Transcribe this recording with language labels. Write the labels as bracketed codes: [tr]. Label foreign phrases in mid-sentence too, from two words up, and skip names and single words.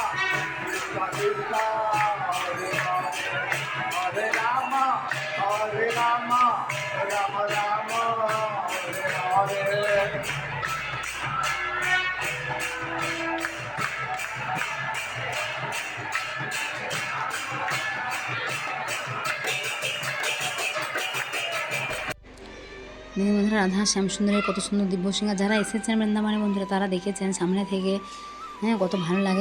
[bn] Krishna Krishna, Hare Rama, Hare Rama, Hare Rama, Rama Rama, Hare Hare. দেখুন বন্ধুরা, রাধা শ্যামসুন্দরের কত সুন্দর দিব্য সিঙ্গার। যারা এসেছেন বৃন্দাবনে বন্ধুরা, তারা দেখেছেন সামনে থেকে, হ্যাঁ, কত ভালো লাগে।